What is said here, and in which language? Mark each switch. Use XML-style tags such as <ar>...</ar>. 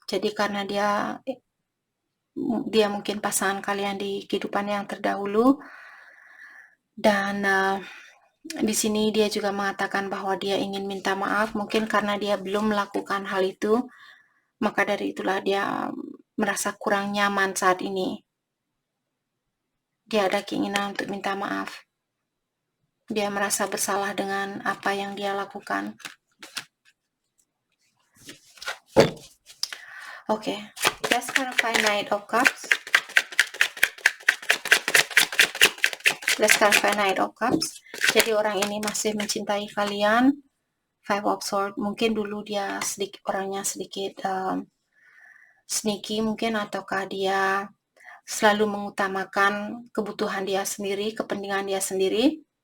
<id>Jadi karena dia mungkin pasangan kalian di kehidupan yang terdahulu, dan di sini dia juga mengatakan bahwa dia ingin minta maaf, mungkin karena dia belum melakukan hal itu, maka dari itulah dia merasa kurang nyaman saat ini. Dia ada keinginan untuk minta maaf. Dia merasa bersalah dengan apa yang dia lakukan.</id> <en>Oke, let's clarify Knight of Cups. Let's clarify Knight of Cups.</en> <id>Jadi orang ini masih mencintai kalian. Five of Swords. Mungkin dulu dia orangnya sedikit sneaky mungkin, ataukah dia selalu mengutamakan kebutuhan dia sendiri, kepentingan dia sendiri.</id>